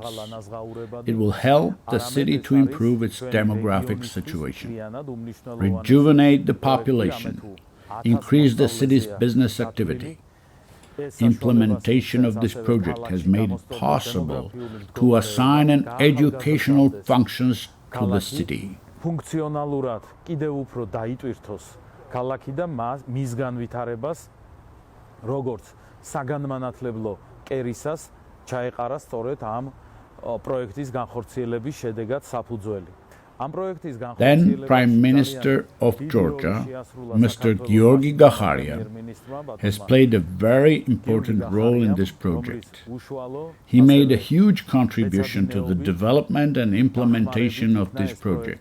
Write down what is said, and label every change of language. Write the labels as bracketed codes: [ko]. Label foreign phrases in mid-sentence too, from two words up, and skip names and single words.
[en] It will help the city to improve its demographic situation, rejuvenate the population, increase the city's business activity. Implementation of this project has made it possible to assign an educational functions to the city. [ka] Funkcionalurad კიდევ უფრო დაიტვირთოს ქალაქი და მის განვითარებას როგორც საგანმანათლებლო კერისას ჩაეყარა სწორედ ამ პროექტის განხორციელების შედეგად საფუძველი. [en] Then Prime Minister of Georgia, Mr. Georgi Gaharian, has played a very important role in this project. He made a huge contribution to the development and implementation of this project.